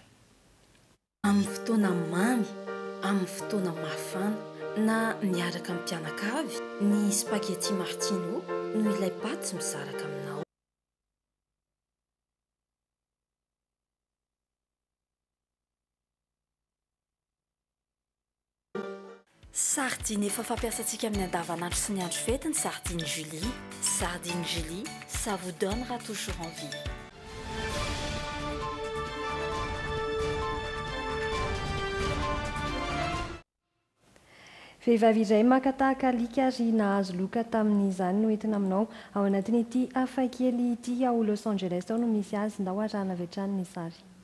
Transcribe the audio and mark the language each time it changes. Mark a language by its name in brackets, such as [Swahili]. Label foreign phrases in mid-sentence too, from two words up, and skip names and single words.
[Malagasy] Amin'ny fotoana mamy, amin'ny fotoana mafana na miaraka amin'ny mpianakavy, ny spaghetti martino no ilay paty misaraka aminao. Sardine efa fampiasantsika amin'ny andavanandro sy ny andro fety ny sardine Julie. [French] Sardine Julie, ça vous donnera toujours envie. [Malagasy] Vehivavy iray makatahaka alika ary nahazo loka tamin'izany no entina aminao ao anatin'ny ity hafakely ity ao Los Angeles ao no misy azy ndao arahana avy hatrany ny sary.